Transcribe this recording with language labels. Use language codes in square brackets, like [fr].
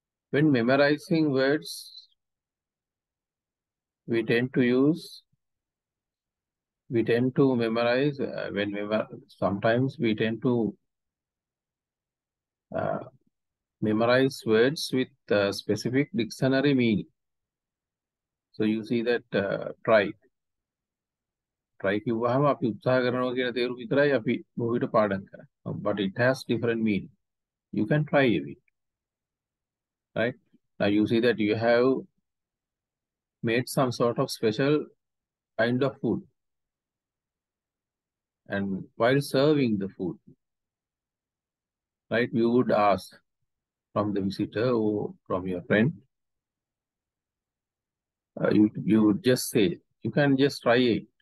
[en] When memorizing words, we tend to memorize, sometimes we tend to memorize words with specific dictionary meaning. So you see that try. [si] Try කිව්වහම අපි උත්සාහ කරනවා කියන තේරුම විතරයි අපි බොහෝ පාඩම් කරන්නේ. [en] But it has different meaning. You can try a bit. Right? Now you see that you have made some sort of special kind of food. And while serving the food, right, you would ask from the visitor or from your friend, you would just say, you can just try it.